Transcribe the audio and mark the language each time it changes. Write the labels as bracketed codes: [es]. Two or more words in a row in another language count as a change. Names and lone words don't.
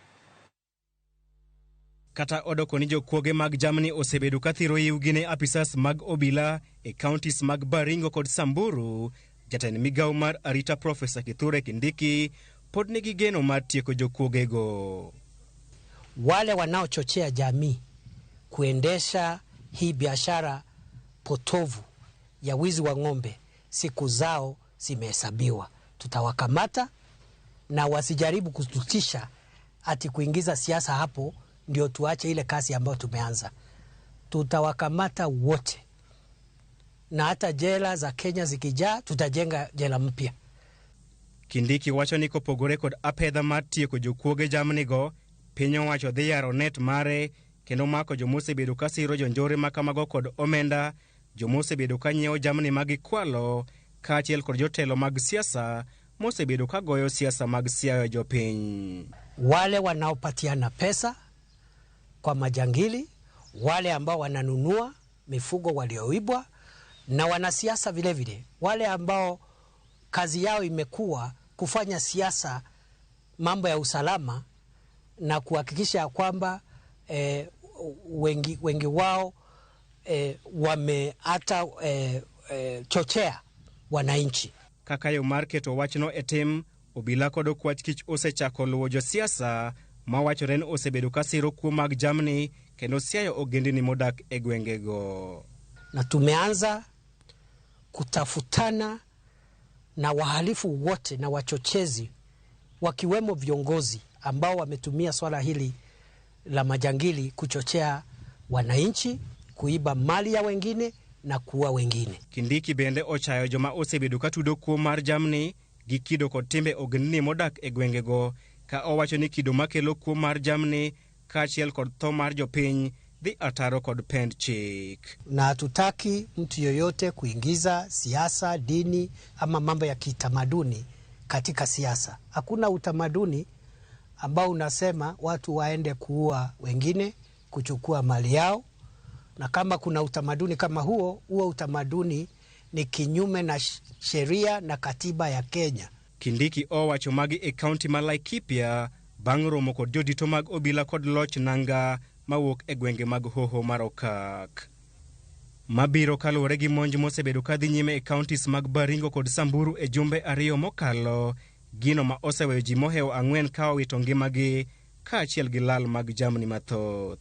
[luo] Kata odoko ni jokuoge mag jamni osebedo ka thiro iwgi ne apisas mag obila e counties mag Baringo kod Samburu, jatend migao mar arita Profesa Kithure Kindiki pod nigi geno mar tieko jokuogego. [sw] Wale wanaochochea jamii kuendesha hii biashara potovu ya wizi wa ng'ombe, siku zao zimehesabiwa. Tutawakamata na wasijaribu kututisha ati kuingiza siasa hapo ndio tuache ile kasi ambayo tumeanza. Tutawakamata wote, na hata jela za Kenya zikijaa tutajenga jela mpya. [luo] Kindiki wacho ni kopogore kod apedha mar tieko jokuoge jamnigo, piny owacho dhi yaro net mare kendo mako jomosebedo ka siro njore makamago kod omenda, jomosebedo ka nyiewo jamni mag kwalo, kaachiel kod jotelo mag siasa mosebedo ka goyo siasa mag siayo jopiny. [sw] Wale wanaopatiana pesa kwa majangili, wale ambao wananunua mifugo walioibwa, na wanasiasa vile vile, wale ambao kazi yao imekuwa kufanya siasa mambo ya usalama na kuhakikisha kwamba wengi wao wameata chochea wananchi. [luo] Kakayo marketo wachno etim, obila kod okwach kich osechako luwo josiasa ma wachore ni osebedo ka siro kuo mag jamni kendo siayo ogendini modak e gwengego. [sw] Na tumeanza kutafutana na wahalifu wote na wachochezi, wakiwemo viongozi ambao wametumia swala hili la majangili kuchochea wananchi, kuiba mali ya wengine na kuua wengine. [luo] Kindiki bende ochayo joma osebedo ka tudo kuo mar jamni gi kido kod timbe ogendini modak e gwengego, ka owacho ni kido makelo kuo mar jamni kaachiel kod tho mar jopiny dhi ataro kod pend chik. [sw] Na hatutaki mtu yoyote kuingiza siasa, dini ama mambo ya kitamaduni katika siasa. Hakuna utamaduni ambao unasema watu waende kuua wengine, kuchukua mali yao. Na kama kuna utamaduni kama huo utamaduni ni kinyume na sheria na katiba ya Kenya. [luo] Kindiki owacho magi e kaunti ma Laikipia bang' romo kod jodito mag obila kod loch nanga mawuok e gwenge mag hoho mar Okak. Mabiro kaluwore gi monj mosebedo ka dhi nyime e counties mag Baringo kod Samburu e jumbe ariyo mokalo, gino ma oseweyo ji mohewo 4 ka owito ngimagi kaachiel gi lal mag jamni mathoth.